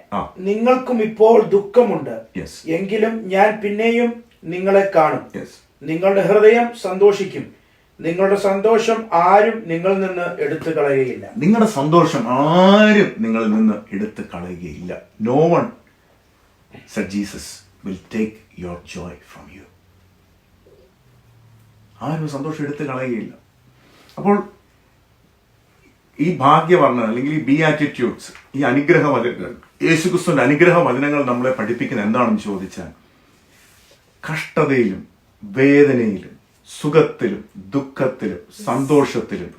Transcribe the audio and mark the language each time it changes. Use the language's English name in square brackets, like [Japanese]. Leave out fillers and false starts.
[Malayalam] ആ. നിങ്ങൾക്കും ഇപ്പോൾ ദുഃഖമുണ്ട്, [English] yes [Malayalam] എങ്കിലും ഞാൻ പിന്നെയും നിങ്ങളെ കാണും. [English] yes [Malayalam] നിങ്ങളുടെ ഹൃദയം സന്തോഷിക്കും. നിങ്ങളുടെ സന്തോഷം ആരും നിങ്ങളിൽ നിന്ന് എടുത്തു കളയുകയില്ല. നിങ്ങളുടെ സന്തോഷം ആരും നിങ്ങളിൽ നിന്ന് എടുത്ത് കളയുകയില്ല. [English] No one said Jesus will take your joy from you. [Malayalam] ആരും സന്തോഷം എടുത്ത് കളയുകയില്ല. അപ്പോൾ ഈ ഭാഗ്യവർണ്ണന അല്ലെങ്കിൽ ഈ ബിയാറ്റിറ്റ്യൂഡ്സ്, ഈ അനുഗ്രഹ വചനങ്ങൾ, യേശുക്രിസ്തുവിന്റെ അനുഗ്രഹ വചനങ്ങൾ നമ്മളെ പഠിപ്പിക്കുന്ന എന്താണെന്ന് ചോദിച്ചാൽ, കഷ്ടതയിലും വേദനയിലും സുഖത്തിലും ദുഃഖത്തിലും സന്തോഷത്തിലും